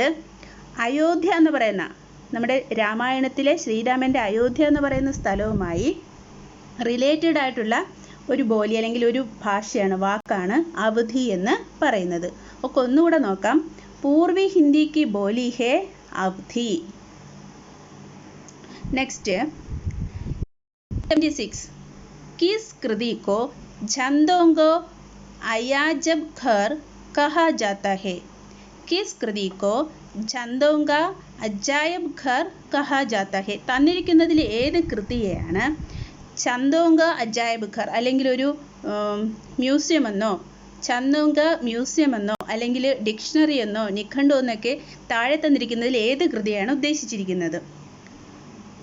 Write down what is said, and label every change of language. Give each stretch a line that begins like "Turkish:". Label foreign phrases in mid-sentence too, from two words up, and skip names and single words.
Malayalam: അയോധ്യ എന്ന് പറയുന്ന, നമ്മുടെ രാമായണത്തിലെ ശ്രീരാമൻ്റെ അയോധ്യ എന്ന് പറയുന്ന സ്ഥലവുമായി റിലേറ്റഡ് ആയിട്ടുള്ള ഒരു ബോലി അല്ലെങ്കിൽ ഒരു ഭാഷയാണ്, വാക്കാണ് അവധി എന്ന് പറയുന്നത്. ഒക്കെ ഒന്നുകൂടെ നോക്കാം.
Hindi: पूर्वी हिंदी की बोली है अवधी.
Malayalam: നെക്സ്റ്റ് 76.
Hindi: किस कृति को छंदों को अयाजब घर कहा जाता है? किस कृति को छंदों का अजायब घर कहा जाता है?
Malayalam: തന്നിരിക്കുന്നതിൽ ഏത് കൃതിയെയാണ്
Hindi: छंदों का अजायब घर
Malayalam: അല്ലെങ്കിൽ ഒരു മ്യൂസിയം എന്നോ ഛന്ദോങ്ക മ്യൂസിയം എന്നോ അല്ലെങ്കിൽ ഡിക്ഷണറി എന്നോ നിഘണ്ടു എന്നൊക്കെ താഴെ തന്നിരിക്കുന്നതിൽ ഏത് കൃതിയാണ് ഉദ്ദേശിച്ചിരിക്കുന്നത്?